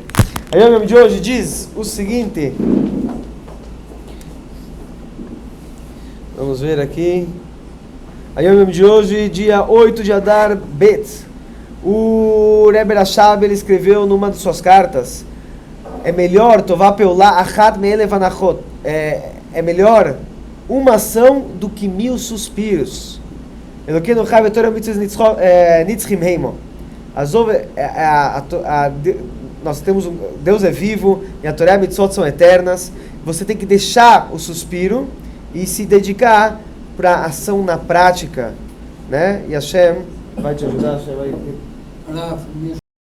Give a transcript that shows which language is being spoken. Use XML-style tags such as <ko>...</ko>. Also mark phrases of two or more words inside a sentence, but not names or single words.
<pt>A Yom de hoje diz o seguinte, vamos ver aqui, a Yom de hoje, dia 8 de Adar Bet, o Rebbe Rashab, ele escreveu numa de suas cartas, é melhor</pt> <he>טובה פעולה אחת מאלף אנחות,</he> <pt>é melhor uma ação do que 1000 suspiros.</pt> <he>אלוקינו חי ותורה מצוות נצחיים המה.</he> <pt>Nós temos Deus é vivo e a Torá e a Mitzvot são eternas. Você tem que deixar o suspiro e se dedicar para a ação na prática, né? E Hashem vai te ajudar, Hashem vai</pt>